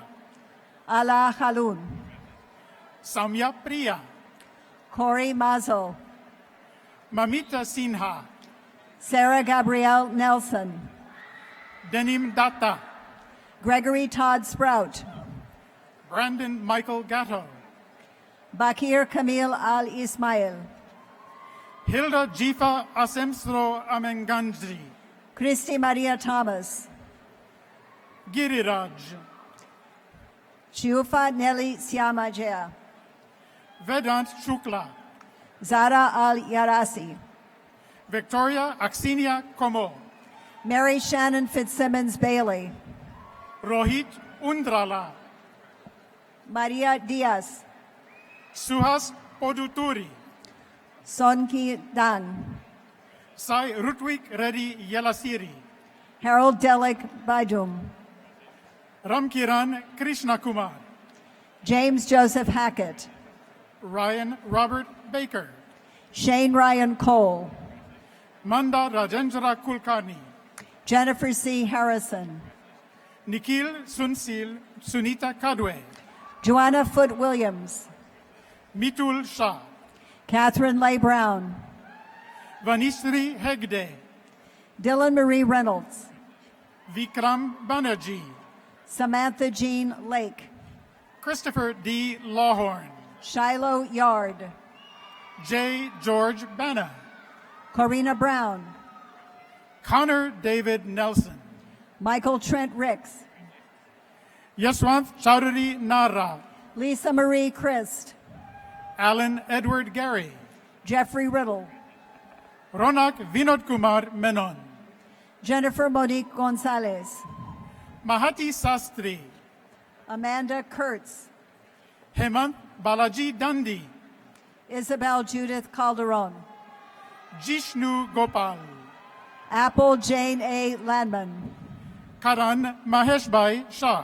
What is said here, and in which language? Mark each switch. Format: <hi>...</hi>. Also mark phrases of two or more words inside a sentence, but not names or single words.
<en>Ala Halun, Samya Priya, Corey Mazo, Mamita Sinha, Sarah Gabrielle Nelson, Denim Datta, Gregory Todd Sprout, Brandon Michael Gatto, Bakir Camille Al Ismail, Hilda Jifa Asemsro Amenganji, Christy Maria Thomas, Giriraj, Shiufa Nelly Siamajea, Vedant Shukla, Zara Al Yarasi, Victoria Axinia Como, Mary Shannon Fitzsimmons Bailey, Rohit Undrala, Maria Diaz, Suhas Poduturi, Sonki Dan, Sai Rutwik Reddy Yelasiri, Harold Delic Baidum, Ramkiran Krishnakumar, James Joseph Hackett, Ryan Robert Baker, Shane Ryan Cole, Manda Rajendra Kulkarni, Jennifer C. Harrison, Nikhil Sunsil Sunita Kadwe, Joanna Foote Williams, Mitul Shah, Catherine Leigh Brown, Vanishri Hegde, Dylan Marie Reynolds, Vikram Banerjee, Samantha Jean Lake, Christopher D. Lawhorn, Shiloh Yard, J. George Bana, Corina Brown, Connor David Nelson, Michael Trent Ricks, Yashwant Chowdhury Nara, Lisa Marie Christ, Alan Edward Gary, Jeffrey Riddle, Ronak Vinod Kumar Menon, Jennifer Monique Gonzalez, Mahati Sastri, Amanda Kurtz, Hemant Balaji Dandi, Isabel Judith Calderon, Jishnu Gopal, Apple Jane A. Landman, Karan Maheshbai Shah,</en>